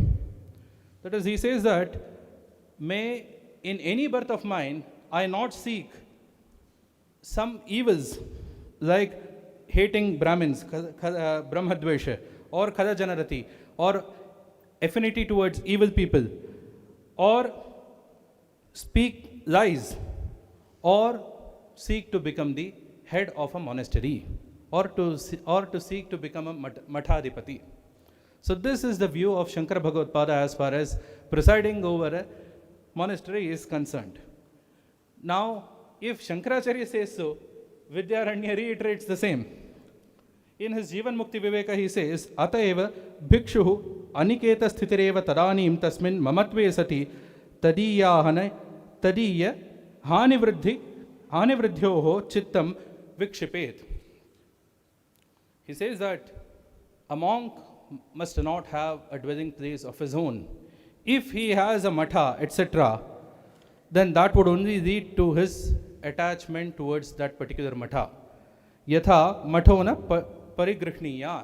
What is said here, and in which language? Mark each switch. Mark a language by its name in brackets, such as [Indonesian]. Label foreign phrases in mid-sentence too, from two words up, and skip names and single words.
[English] That is, he says that, may in any birth of mine I not seek some evils like hating Brahmins, Brahmadvesha, or Khadajanarati, or affinity towards evil people, or speak lies, or seek to become the head of a monastery, or to seek to become a Mathadipati. So this is the view of Shankara Bhagavad-pada as far as presiding over a monastery is concerned. Now, if Shankaracharya says so, Vidyaranya reiterates the same. In his Jivan Mukti Viveka, he says, [Sanskrit] Ataeva bhikshuhu aniketa sthitireva tadanim tasmin mamatve sati tadiya hanivriddhyoho chittam vikshipet. [English] He says that a monk must not have a dwelling place of his own. If he has a matha, etc., then that would only lead to his attachment towards that particular matha. [Sanskrit] Yatha mathona parigrhniyat.